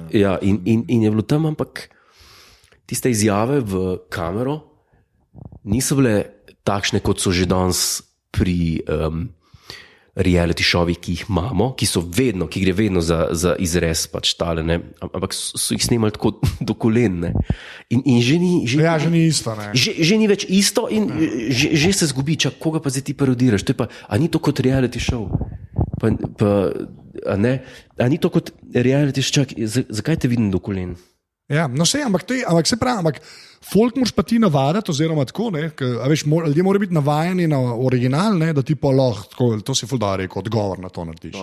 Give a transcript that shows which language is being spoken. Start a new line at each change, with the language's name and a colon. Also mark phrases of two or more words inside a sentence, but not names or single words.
Slovenian: Ja, in je bilo tam, ampak tiste izjave v kamero niso bile takšne, kot so že danes pri reality šovih, ki jih imamo, ki gre vedno za izrez pač tale, ne? Ampak so jih snemali tako do kolen, ne? In že ni isto, ne? Že ni več isto in že se zgubi, koga pa zdaj ti parodiraš, to je pa, a ni to kot
English: reality show?
Slovenian: A ni to kot
English: reality show,
Slovenian: zakaj te vidim do kolen? Ja, no se, ampak se pravi, ampak folk moraš pa ti navaditi, oziroma tako, ne, veš, ljudje morajo biti navajeni na original, ne, da ti pa lahko, to si ful da rekel, odgovor na to narediš.